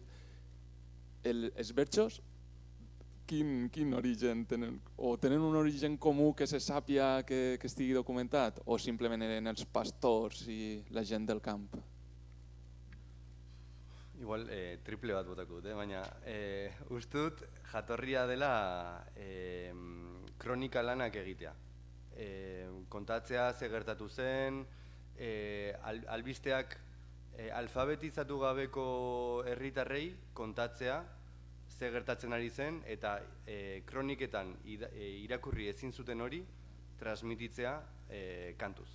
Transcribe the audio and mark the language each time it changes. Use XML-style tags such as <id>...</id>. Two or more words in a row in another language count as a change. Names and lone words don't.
<ca>Els versos, quin origen tenen? O tenen un origen comú que se sàpia que estigui documentat? O simplement eren els pastors i la gent del camp?</ca> <eu>Igual triple bat botako dut, baina uste dut jatorria dela kronika lanak egitea. Kontatzea ze gertatu zen, albisteak alfabetizatu gabeko herritarrei kontatzea ze gertatzen ari zen, eta kroniketan irakurri ezin zuten hori transmititzea kantuz.</eu>